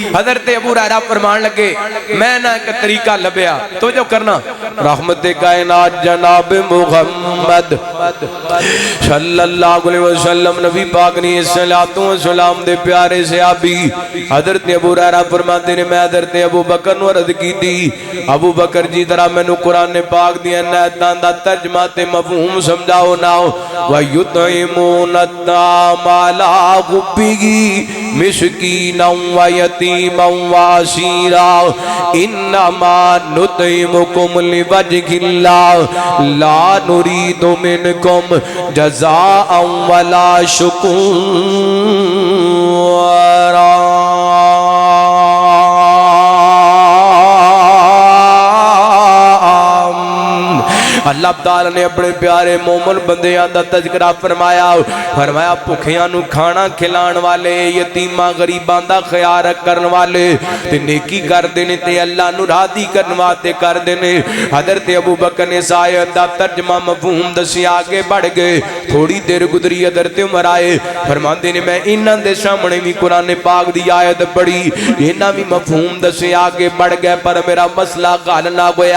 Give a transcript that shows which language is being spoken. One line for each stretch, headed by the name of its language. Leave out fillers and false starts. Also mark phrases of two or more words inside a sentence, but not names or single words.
Punjabi: حضرت ابو ہریرہ فرمان لگے میں نہ ایک طریقہ لبیا تو جو کرنا رحمت کائنات جناب محمد صلی اللہ علیہ وسلم نبی پاک نے صلوات و سلام دے پیارے صحابی حضرت ابو ہریرہ فرماتے نے میں حضرت ابو بکر نو عرض کی تھی ابو بکر جی ذرا مینوں قرآن پاک دی آیاتاں دا ترجمہ تے مفہوم سمجھاؤ نا.
Arabic: وَيُطْعِمُونَ الطَّعَامَ عَلَىٰ حُبِّهِ مِسْكِينًا وَيَتِيمًا وَأَسِيرًا إِنَّمَا نُطْعِمُكُمْ لِوَجْهِ اللَّهِ لَا نُرِيدُ مِنكُمْ جَزَاءً وَلَا شُكُورًا.
Punjabi: اللہ تعالی نے اپنے پیارے مومن بندیاں دا تذکرہ فرمایا. فرمایا بھوکیاں نو کھانا کھلان والے, یتیماں غریباں دا خیال کرن والے تے نیکی کردے نے تے اللہ نو راضی کرن واسطے کردے نے. حضرت ابو بکر نے اس آیت دا ترجمہ مفہوم دسیا, آگے بڑھ گئے. تھوڑی دیر گزری حضرت عمر آئے فرماندے نے میں انہاں دے سامنے بھی قرآن پاک دی آیت پڑھی, انہاں بھی مفہوم دسیا, آگے بڑھ گئے پر میرا مسئلہ حل نہ ہویا.